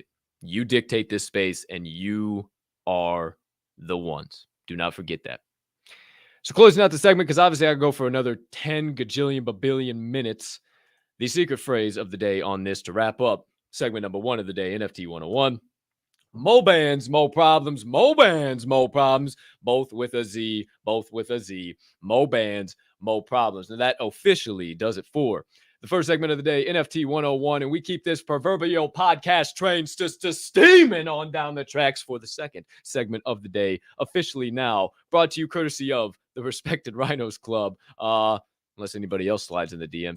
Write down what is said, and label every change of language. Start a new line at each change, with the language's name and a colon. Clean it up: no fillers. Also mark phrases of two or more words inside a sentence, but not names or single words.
English: You dictate this space, and you are the ones. Do not forget that. So closing out the segment, because obviously I could go for another 10 gajillion babillion minutes. The secret phrase of the day on this to wrap up segment number 1 of the day, NFT 101. Mo Bandz, mo problems. Mo Bandz, mo problems. Both with a Z. Both with a Z. Mo Bandz, mo problems. Now that officially does it for the first segment of the day, NFT 101, and we keep this proverbial podcast train steaming on down the tracks for the second segment of the day, officially now brought to you courtesy of the respected Rhinos Club. Unless anybody else slides in the DMs.